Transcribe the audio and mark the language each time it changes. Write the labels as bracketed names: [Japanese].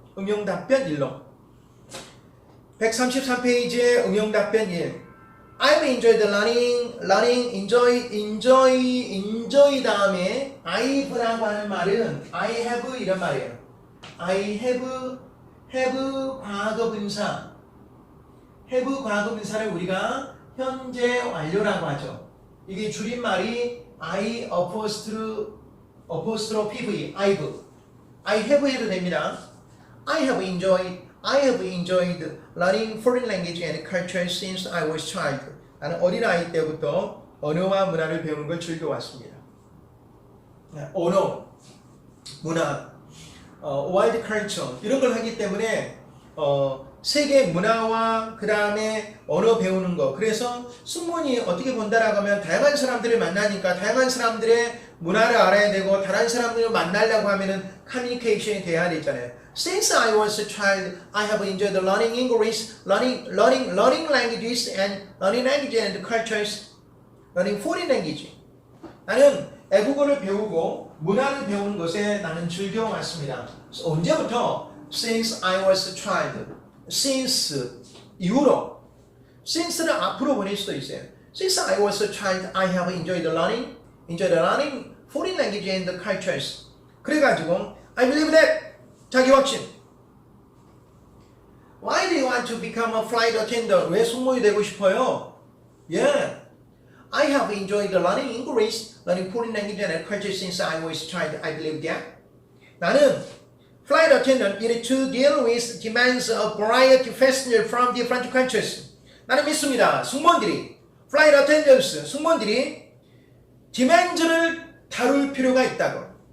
[Korean] 응용답변 1로 133페이지에 응용답변 1 [English] I've enjoyed learning, [Korean] enjoy 다음에 I've라고 하는 말은 I have 이런 말이에요. I have 과거분사 have 과거분사를 우리가 현재 완료라고 하죠. 이게 줄임말이 I apostrophe I've I have 해도 됩니다. [English] I have enjoyed learning foreign language and culture since I was child. [Korean] 나는 어린아이 때부터 언어와 문화를 배우는 걸 즐겨왔습니다. 언어, 문화, world culture 이런 걸 하기 때문에 세계 문화와 그 다음에 언어 배우는 거. 그래서 승무원이 어떻게 본다라고 하면 다양한 사람들을 만나니까 다양한 사람들의 문화를 알아야 되고 다른 사람들을 만나려고 하면은 커뮤니케이션이 돼야 되잖아요. [English] Since I was a child, I have enjoyed learning English, learning languages and cultures, learning foreign language. [Korean] 나는 애국어를 배우고 문화를 배우는 것에 나는 즐겨왔습니다. 언제부터? [English] Since I was a child. Since 이후로. [Korean] Since는 앞으로 보낼 수도 있어요. [English] Since I was a child, I have enjoyed learning foreign language and cultures. [Korean] 그래가지고 [English] I believe that [Korean] 자기 확신. [English] Why do you want to become a flight attendant? [Korean] 왜 승무원이 되고 싶어요? [English] Yeah. I have enjoyed learning English, learning foreign language and culture since I was a child. I believe that. [Korean] 나는 [English] flight attendant needed to deal with demands of variety of passengers from different countries. [Korean] 나는 믿습니다. 승무원들이 [English] flight attendants, [Korean] 승무원들이 demands를 다룰 필요가 있다고.